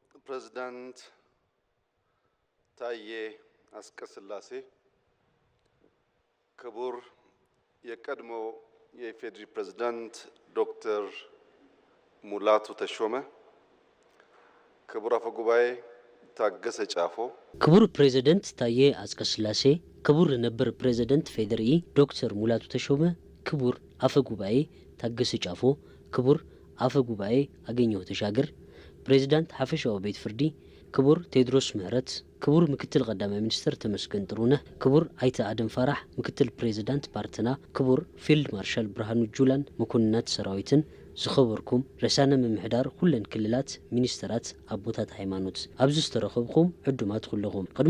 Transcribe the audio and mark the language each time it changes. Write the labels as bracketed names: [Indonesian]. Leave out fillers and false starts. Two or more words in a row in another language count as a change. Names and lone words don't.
[Amharic] ፕሬዝዳንት ታዬ አስቀስላሴ፣ ክቡር የቀድሞ የኢፌዴሪ ፕሬዝዳንት ዶክተር ሙላቱ ተሾመ፣ ክቡር አፈ ጉባኤ ታገሰ ጫፎ፣ ክቡር ፕሬዝዳንት ታዬ አስቀስላሴ፣ ክቡር ነበር ፕሬዝዳንት ፌዴሪ ዶክተር ሙላቱ ተሾመ፣ ክቡር አፈ ጉባኤ ታገሰ ጫፎ፣ ክቡር አፈ ጉባኤ አገኘሁ ተሻገር፣ ፕሬዝዳንት ሐፈሻው ቤት ፍርዲ ክቡር ቴድሮስ ምህረት፣ ክቡር ምክትል ቀዳማይ ሚኒስትር ተመስገን ጥሩነህ፣ ክቡር አይተ አደም ፈራህ ምክትል ፕሬዝዳንት ፓርትና፣ ክቡር ፊልድ ማርሻል ብርሃኑ ጁላን [Tigrinya] መኮንናት ሰራዊትን፣ ዝኸበርኩም ርዕሳነ ምምሕዳር ኩለን ክልላት ሚኒስትራት አቦታት ሃይማኖት ኣብዚ ዝተረኸብኩም ዕዱማት ኩለኹም ቅድሚ